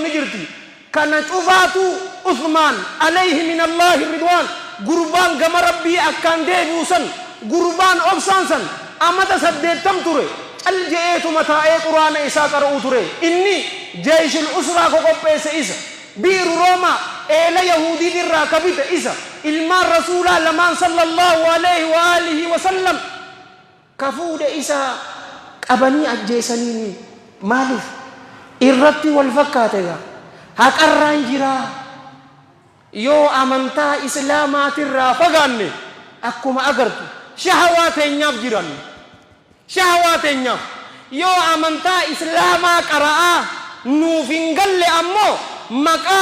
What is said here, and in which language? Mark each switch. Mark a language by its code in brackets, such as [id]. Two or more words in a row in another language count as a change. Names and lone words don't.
[om] ni jirti kana cufaatu uthmaan [ar] عليه من الله رضوان [om] gurbaan gama rabbii akkaan deebi'u san gurbaan obsaan san amata 80 ture cal je'eetuma taa'ee quraana isaa qara'u ture inni [ar] جيش العسرة [om] ko qopheesse isa biiru rooma eela yahuudii irraa kabite isa ilmaan rasuulaa lamaan [ar] صلى الله عليه وعلى آله وسلم [om] kafuudhe isa qabanii ajjeesanii maaliif irratti wal fakkaatega haqarraan jiraa yoo amantaa islaamaatirraa fagaanne akkuma agartu shahawaa teenyaaf jiran shahawaa teenyaaf yoo amantaa islaamaa qara'aa nuuf hin galle ammoo maqaa